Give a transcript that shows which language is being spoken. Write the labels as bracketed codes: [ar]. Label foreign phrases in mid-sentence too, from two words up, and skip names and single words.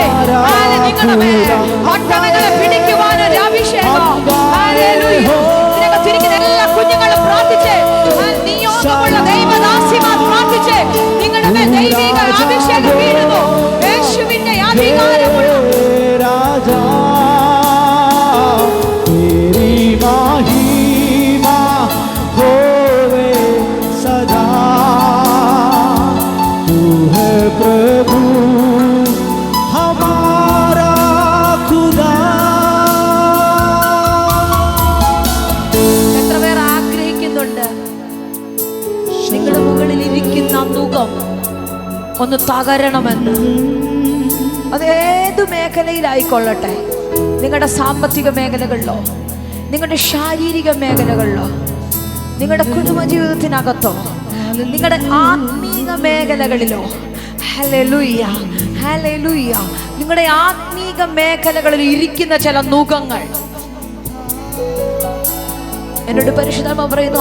[ml] നിങ്ങളുടെ മേൽ പട്ടണങ്ങളെ പിടിക്കുവാനൊരു അഭിഷേകം. ഇതിനകത്തിരിക്കുന്ന എല്ലാ കുഞ്ഞുങ്ങളും പ്രാർത്ഥിച്ചേ. നിയോഗമുള്ള ദൈവദാസിമാർ പ്രാർത്ഥിച്ചേ. നിങ്ങളുടെ മേൽ ദൈവിക അഭിഷേകം വീഴുന്നു. യേശുവിന്റെ അധികാരമുള്ള [hi] प्रभु हमारा खुदा. [ml] എത്ര പേർ ആഗ്രഹിക്കുന്നുണ്ട് നിങ്ങളുടെ മുകളിൽ ഇരിക്കുന്ന മുഖം ഒന്ന് തകരണമെന്ന്? അതേതു മേഖലയിലായിക്കൊള്ളട്ടെ, നിങ്ങളുടെ സാമ്പത്തിക മേഖലകളിലോ, നിങ്ങളുടെ ശാരീരിക മേഖലകളിലോ, നിങ്ങളുടെ കുടുംബജീവിതത്തിനകത്തോ, നിങ്ങളുടെ ആത്മീക മേഖലകളിലോ, ഹല്ലേലൂയ ഹല്ലേലൂയ, നിങ്ങളുടെ ആത്മീക മേഖലകളിൽ ഇരിക്കുന്ന ചില നുഖങ്ങൾ എന്നോട് പരിശുദ്ധാത്മാവ് പറയുന്നു.